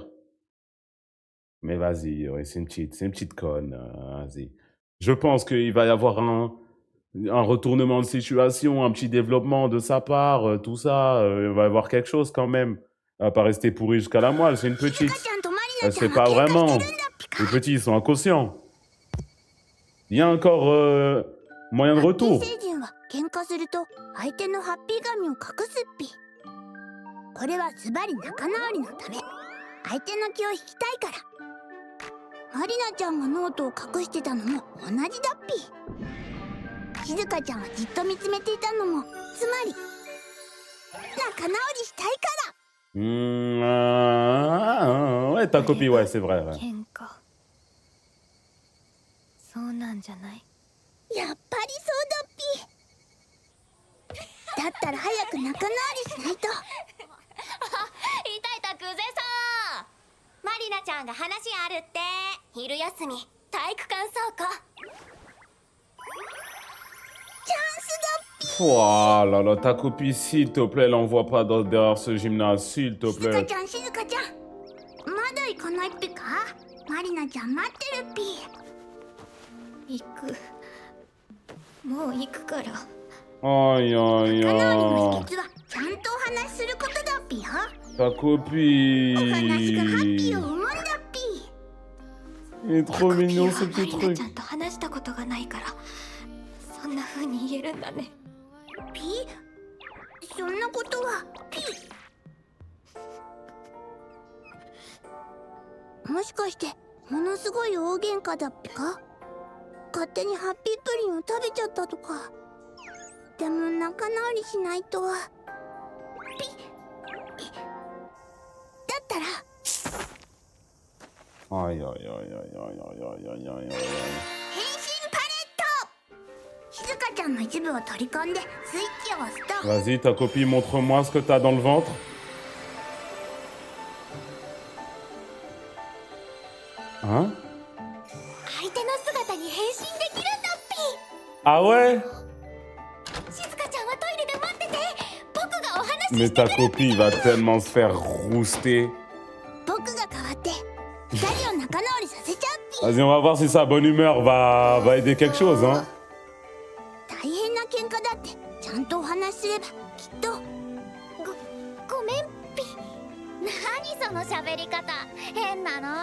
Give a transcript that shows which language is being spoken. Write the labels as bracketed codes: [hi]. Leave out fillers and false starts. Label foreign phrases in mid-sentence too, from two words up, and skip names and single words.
[fr] Mais vas-y, ouais, c'est une petite conne, vas-y. Je pense qu'il va y avoir un retournement de situation, un petit développement de sa part, tout ça. Il va y avoir quelque chose quand même. Elle va pas rester pourrie jusqu'à la moelle, c'est une petite. [ja] ちゃんとマリ [fr] Elle [ja] ナちゃ [fr] sait [ja] ん [fr] pas [ja] は喧嘩 [fr] vraiment. [ja] してるんだピカ [fr] Les petits, ils sont inconscients. Il y a encore moyen de [ja] ハッピー [fr] retour. [ja] 星人は喧嘩すると相手のハッピー髪を隠すっぴ。これはズバリ仲直りのため、相手の気を引きたいから。マリナちゃんがノートを隠してたのも同じだっぴ。静香ちゃんはじっと見つめていたのもつまり仲直りしたいから。 [fr] Ouais, ta copie, ouais, c'est vrai. Ouais. [ja] 喧嘩そうなんじゃない？やっぱりそうだっぴ。だったら早く仲直りしないと。いたクゼさん、マリナちゃんが話あるって。昼休み体育館倉庫。チャンスだっぴ。 [fr] Oh là là, ta copie, s'il te plaît, l'envoie pas derrière ce gymnase, s'il te [ja] 静香 [fr] plaît. [ja] ちゃん静香ちゃん、まだ行かないっぴか。マリナちゃん待ってるっぴ。行く。もう行くから。 [fr] Aïe, aïe, [ja] 仲直りの [fr] aïe. [ja] 秘訣はちゃんとお話しすることだっぴよ。 [fr] Ta [ja] お話がハッピー [fr] copie. [ja] を生むんだっぴ。 [fr] Il est trop mignon, ce [ja] マ [fr] petit [ja] リナ [fr] truc. [ja] ちゃんと話したことがないから、そんな風に言えるんだね。ピそんなことはピもしかしてものすごい大喧嘩だっぴか。勝手にハッピープリンを食べちゃったとか。でも仲直りしないと。ピだったら [fr] Aïe, aïe, aïe, aïe, aïe, aïe, aïe, aïe, aïe. [ja] 変身パレット。静香ちゃんの一部を取り込んでスイッチを押すと。 [fr] Vas-y, ta copie, montre-moi ce que t'as dans le ventre. Hein? [ja] 相手の姿に変身できるんだっぴ。 [fr] Ah ouais? [ja] 静香ちゃんはトイレで待ってて。僕がお話し [fr] Mais ta copie va tellement se faire rouster. [ja] 僕が代わって二人を仲直りさせちゃうっぴ。 [fr] Vas-y, on va voir si sa bonne humeur va aider quelque chose, hein. [ja] 大変な喧嘩だってちゃんとお話しすればきっと。ごめんぴ。何その喋り方変なの。